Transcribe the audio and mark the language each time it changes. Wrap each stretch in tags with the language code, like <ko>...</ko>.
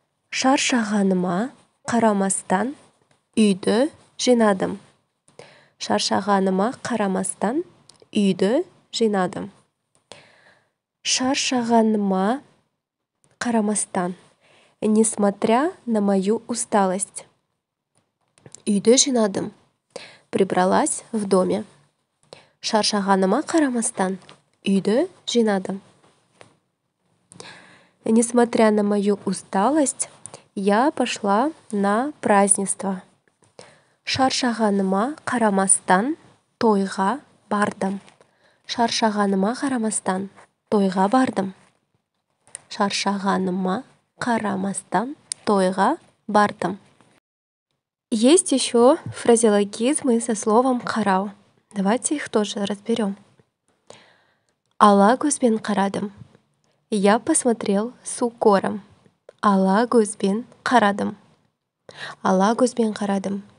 <kk>Шаршағаныма қарамастан үйді жинадым. Шаршағаныма қарамастан үйді жинадым. Шаршағаныма қарамастан,</kk> <ru>несмотря на мою усталость,</ru> <kk>үйді жинадым.</kk> <ru>Прибралась в доме.</ru> <kk>Шаршағаныма қарамастан үйді жинадым.</kk> <ru>Несмотря на мою усталость, я пошла на празднество.</ru> <kk>Шаршағаныма қарамастан тойға бардым. Шаршағаныма қарамастан тойға бардым. Шаршағаныма қарамастан тойға бардым.</kk> <ru>Есть еще фразеологизмы со словом «қарау». Давайте их тоже разберем.</ru> <kk>Ала көзбен қарадым.</kk> <ru>Я посмотрел с укором.</ru> <kk>Ала көзбен қарадым. Ала көзбен қарадым.</kk>